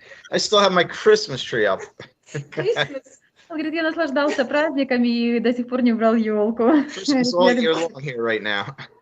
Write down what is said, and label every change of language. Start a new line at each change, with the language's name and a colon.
English: I still have my Christmas tree up.
Russian: Он говорит, я наслаждался праздниками и до сих пор не убрал елку.
English: Christmas all year long here right now.